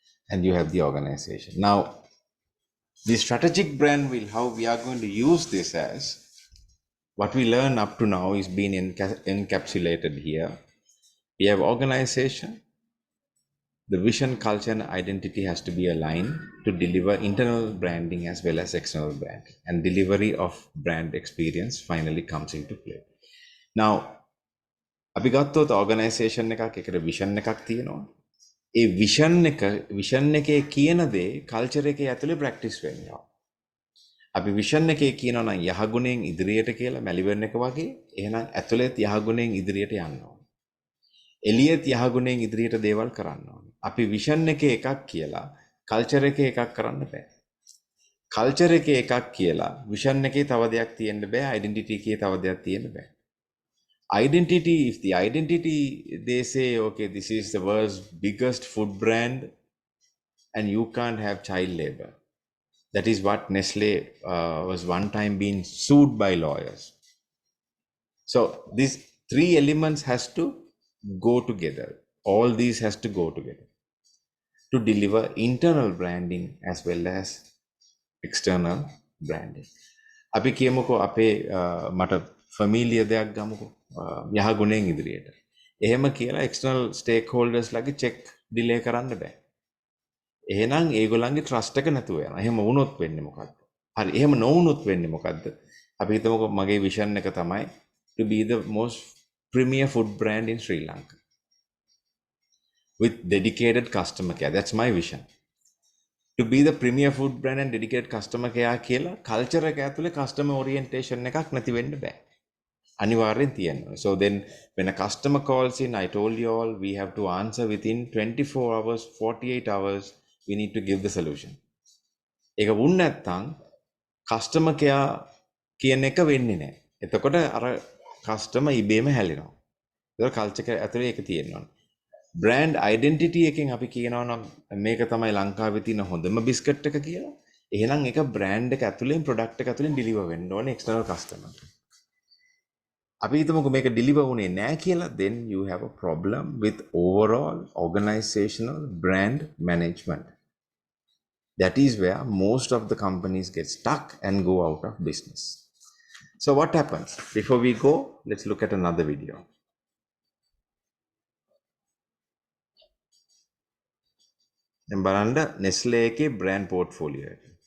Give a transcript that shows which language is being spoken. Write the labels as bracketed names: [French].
[English] And you have the organization. Now, the strategic brand wheel, how we are going to use this as what we learn up to now is being encapsulated here. We have organization. The vision, culture, and identity has to be aligned to deliver internal branding as well as external branding. And delivery of brand experience finally comes into play. [Sinhala] Now, අපි ගත්තොත් organisation එකක් එකට vision එකක් තියෙනවා. ඒ vision එකේ කියන දේ culture එකේ ඇතුලේ practice වෙනවා. අපි vision එකේ කියනවා නම් යහගුණයෙන් ඉදිරියට කියලා මැලිබර්න් එක වගේ එහෙනම් ඇතුලේත් යහගුණයෙන් ඉදිරියට යන්න ඕනේ. එළියෙත් යහගුණයෙන් ඉදිරියට දේවල් කරන්න ඕනේ. අපි vision එකේ එකක් කියලා culture එකේ එකක් කරන්න බෑ. culture එකේ එකක් කියලා vision එකේ තව දෙයක් තියෙන්න බෑ. identity එකේ තව දෙයක් තියෙන්න බෑ. [English] Identity, if the identity, they say, okay, this is the world's biggest food brand and you can't have child labor. That is what Nestle was one time being sued by lawyers. So these three elements has to go together. All these has to go together to deliver internal branding as well as external branding. [Sinhala] අපි කියමුකෝ අපේ මට ෆැමිලිය දෙයක් ගමුකෝ යහගුණයෙන් ඉදිරියට. එහෙම කියලා external stakeholders ලගේ check delay කරන්න බෑ. එහෙනම් ඒගොල්ලන්ගේ trust එක නැතුව යනවා. එහෙම වුණොත් වෙන්නේ මොකද්ද? හරි එහෙම නොවුණොත් වෙන්නේ මොකද්ද? අපි හිතමුකෝ මගේ vision එක තමයි [English] to be the most premier food brand in Sri Lanka with dedicated customer care. That's my vision. To be the premier food brand and dedicated customer care [Sinhala] කියලා culture එක ඇතුලේ customer orientation එකක් නැති වෙන්න බෑ. අනිවාර්යෙන් තියෙනවා. [English] So then when a customer calls in, I told you all, we have to answer within 24 hours, 48 hours, we need to give the solution. [Sinhala] ඒක වුණ නැත්නම් customer care කියන එක වෙන්නේ නැහැ. එතකොට අර customer ඉබේම හැලෙනවා. ඒක culture එක ඇතුලේ ඒක තියෙනවා. brand identity එකෙන් අපි කියනවා නම් මේක තමයි ලංකාවේ තියෙන හොඳම බිස්කට් එක කියලා. එහෙනම් ඒක brand එක ඇතුලෙන් product එක ඇතුලෙන් deliver වෙන්න ඕනේ external customer. අපි හිතමුකෝ මේක deliver වුණේ නැහැ කියලා, [English] then you have a problem with overall organizational brand management. That is where most of the companies get stuck and go out of business. So what happens? Before we go, let's look at another video. [Sinhala] දැන් බලන්න Nestle එකේ brand portfolio එක.